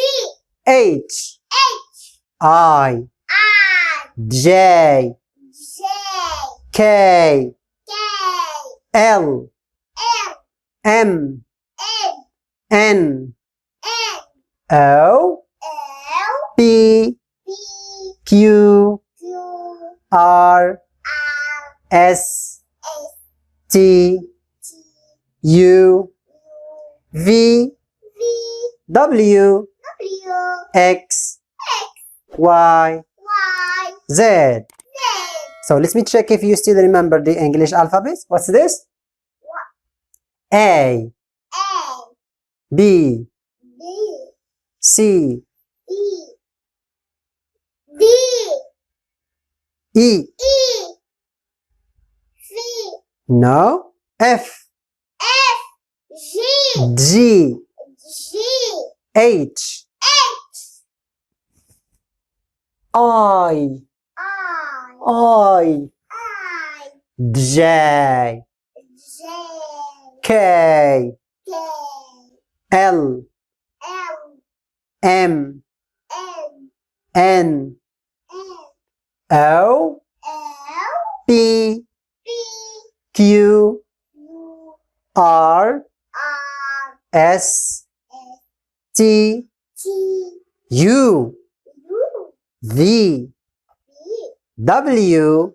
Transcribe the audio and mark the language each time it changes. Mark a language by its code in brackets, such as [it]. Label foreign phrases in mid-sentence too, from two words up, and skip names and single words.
[en] H, H, I, I, J, J, K, K, L, M, M, N, N, N, O, L, P, P, Q, Q, R, R, S, S, T, T, U, U, V, V, W, W, X, X, Y, Y, Z. Z. So let me check if you still remember the English alphabet. What's this? A, A, B, B, C, E, D, E. E, C, No. F, F, G, G, G, H, H, I, I, J, J, K, K, L, L, M, N, N, N, O, L, P, P, Q, U, R, R, S, S, T, T, U, U, V, V, W,